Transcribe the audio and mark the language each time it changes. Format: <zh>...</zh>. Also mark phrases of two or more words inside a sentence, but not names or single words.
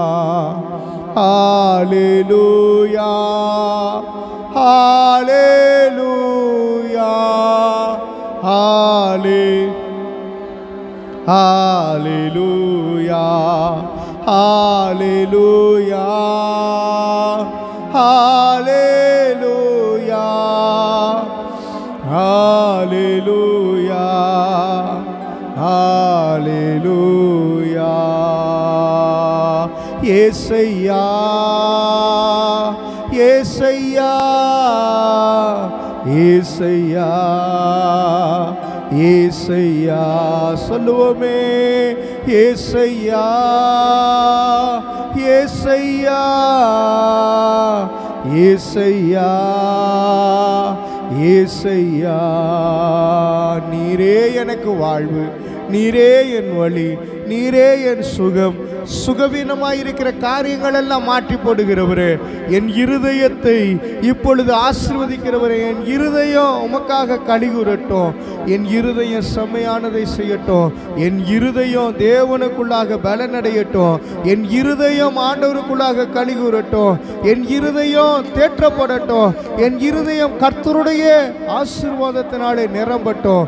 <ta>ஹல்லேலூயா ஹல்லேலூயா ஹல்லேலூயா ஹல்லேலூயா ஹல்லேலூயா ஹல்லேலூயா ஹல்லேலூயா. యేసయ్యా యేసయ్యా యేసయ్యా యేసయ్యా சொல்லுவோமே. యేసయ్యా యేసయ్యా యేసయ్యా యేసయ్யா. நீரே எனக்கு வாழ்வு, நீரே என் வழி, நீரே என் சுகம். சுகவீனமாயிருக்கிற காரியங்கள் எல்லாம் மாற்றி போடுகிறவரே, என் இருதயத்தை இப்பொழுது ஆசீர்வதிக்கிறவரே, என் இருதயம் உமக்காக கலிகூறட்டும், என் இருதயம் செம்மையானதை செய்யட்டும், என் இருதயம் தேவனுக்குள்ளாக பலனடையட்டும், என் இருதயம் ஆண்டவருக்குள்ளாக கலிகூறட்டும், என் இருதயம் தேற்றப்படட்டும், என் இருதயம் கர்த்தருடைய ஆசீர்வாதத்தினாலே நிரம்பட்டும்.</ta>